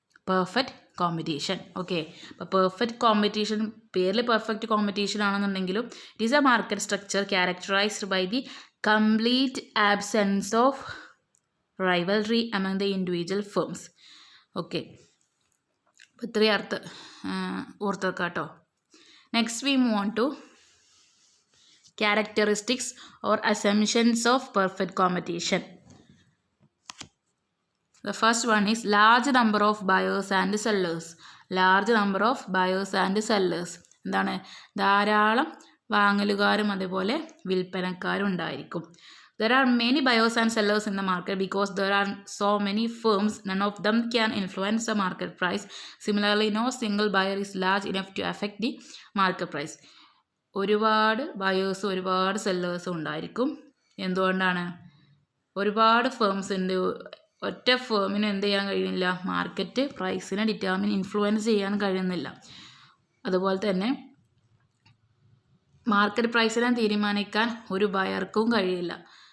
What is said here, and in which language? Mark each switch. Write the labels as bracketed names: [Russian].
[English] Perfect competition. Okay, [Malayalam] അപ്പോൾ [English] perfect competition [Malayalam] പേരിൽ [English] perfect competition [Malayalam] ആണെന്നുണ്ടെങ്കിലും [English] It is a market structure characterized by the complete absence of rivalry among the individual firms. [Malayalam] Okay, അപ്പോൾ ഇത്രയും ഓർത്ത് വെക്കാം കേട്ടോ. [English] Next we move on to characteristics or assumptions of perfect competition. The first one is large number of buyers and sellers. Large number of buyers and sellers. [Malayalam] എന്താണ്? ധാരാളം വാങ്ങലുകാരും അതേപോലെ വിൽപ്പനക്കാരും ഉണ്ടായിരിക്കും. [English] There are many buyers and sellers in the market because there are so many firms. None of them can influence the market price. Similarly, no single buyer is large enough to affect the market price. [Malayalam] ഒരുപാട് ബയേഴ്സും ഒരുപാട് സെല്ലേഴ്സും ഉണ്ടായിരിക്കും. എന്തുകൊണ്ടാണ്? ഒരുപാട് firms ഉണ്ട്. ഒറ്റ ഫേമിന് എന്ത് ചെയ്യാൻ കഴിയുന്നില്ല? മാർക്കറ്റ് പ്രൈസിനെ ഇൻഫ്ലുവൻസ് ചെയ്യാൻ കഴിയുന്നില്ല. അതുപോലെ തന്നെ മാർക്കറ്റ് പ്രൈസിനെ തീരുമാനിക്കാൻ ഒരു ബയർക്കും കഴിയില്ല.